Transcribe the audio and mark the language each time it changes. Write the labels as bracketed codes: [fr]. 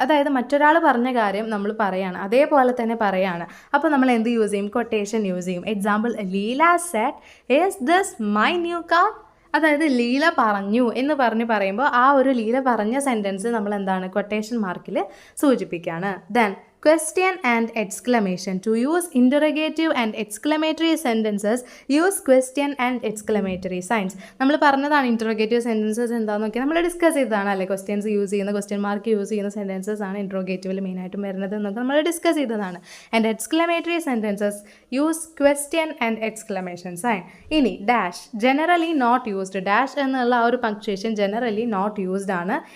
[ml] അതായത് മറ്റൊരാൾ പറഞ്ഞ കാര്യം നമ്മൾ പറയാണ്, അതേപോലെ തന്നെ പറയാണ്. അപ്പോൾ നമ്മൾ എന്ത് യൂസ് ചെയ്യും? കൊട്ടേഷൻ യൂസ് ചെയ്യും. [en] Example, Leela said, is this my new car? [ml] അതായത് ലീല പറഞ്ഞു എന്ന് പറയുമ്പോൾ ആ ഒരു ലീല പറഞ്ഞ സെൻറ്റൻസ് നമ്മൾ എന്താണ്, കൊട്ടേഷൻ മാർക്കിൽ സൂചിപ്പിക്കുകയാണ്. [en] Then question and exclamation. To use interrogative and exclamatory sentences, use question and exclamatory signs. [ml] നമ്മൾ പറഞ്ഞതാണ് ഇൻറ്ററോഗേറ്റീവ് സെൻറ്റൻസസ് എന്താണെന്ന് നോക്കിയാൽ നമ്മൾ ഡിസ്കസ് ചെയ്തതാണ് അല്ലേ. ക്വസ്റ്റ്യൻസ് യൂസ് ചെയ്യുന്ന, ക്വസ്റ്റ്യൻ മാർക്ക് യൂസ് ചെയ്യുന്ന സെൻറ്റൻസസ് ആണ് ഇൻറ്ററോഗേറ്റീവിൽ മെയിനായിട്ടും വരുന്നത് എന്നൊക്കെ നമ്മൾ ഡിസ്കസ് ചെയ്തതാണ്. [en] And exclamatory sentences use question and exclamation sign. ഇനി dash, generally not used. Dash [ml] എന്നുള്ള ആ ഒരു [en] Punctuation generally not used ആണ്.